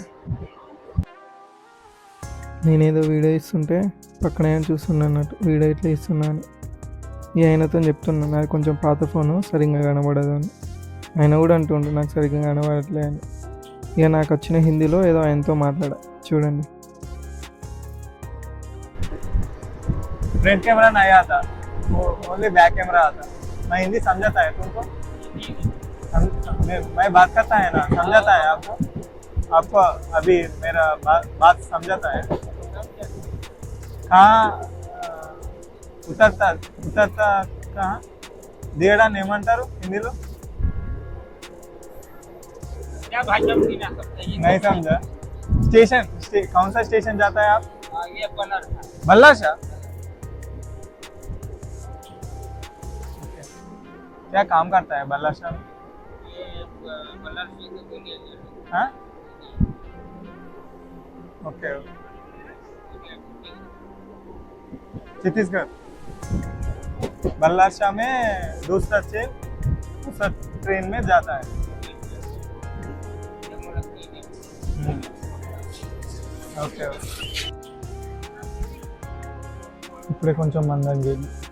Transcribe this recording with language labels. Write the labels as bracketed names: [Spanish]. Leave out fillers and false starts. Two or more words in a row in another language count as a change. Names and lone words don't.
[Telugu] నేనేదో వీడియో ఇస్తుంటే పక్కన ఏమైనా చూస్తున్నా అన్నట్టు వీడియో ఇట్లా ఇస్తున్నాను. ఈ ఆయనతో చెప్తున్నాను, అది కొంచెం పాత ఫోను, సరిగ్గా కనబడదు అని. ఆయన కూడా అంటుండే నాకు సరిగ్గా కనబడట్లే అని. ఇక నాకు వచ్చిన హిందీలో ఏదో ఆయనతో మాట్లాడా. చూడండి. [English] front camera [Hindi] नहीं आता, [English] only back camera [Hindi] आता. मैं हिंदी समझाता है तुमको, मैं बात करता है ना, समझाता है आपको अभी मेरा बात समझाता है. कहाँ उतरता कहाँ [Telugu] దిగడాన్ని ఏమంటారు హిందీలో? [Hindi] नहीं समझा. स्टेशन कौन सा स्टेशन जाता है आप? ये बल्लाशाह. क्या काम करता है बल्लाशाह में? हाँ, ओके. छत्तीसगढ़ बल्लाशाह में दूसरा ट्रेन में जाता है. [Telugu] ఓకే, ఇప్పుడే కొంచెం మంది తగ్గింది.